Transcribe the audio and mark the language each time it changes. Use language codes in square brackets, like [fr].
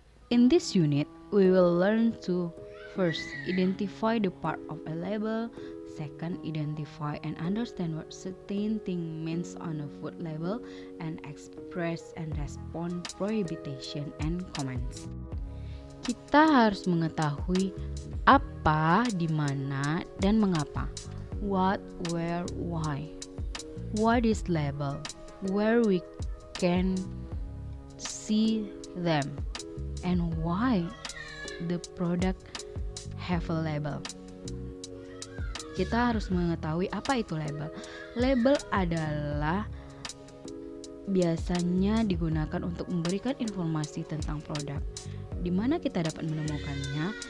[en] In this unit, we will learn to first identify the part of a label, second identify and understand what certain thing means on a food label, and express and respond prohibition and comments. [id] Kita harus mengetahui apa, di mana, dan mengapa. [en] What, where, why. What is label? Where we can see them. And why the product have a label. [id] Kita harus mengetahui apa itu label. Label adalah biasanya digunakan untuk memberikan informasi tentang produk. Di mana kita dapat menemukannya?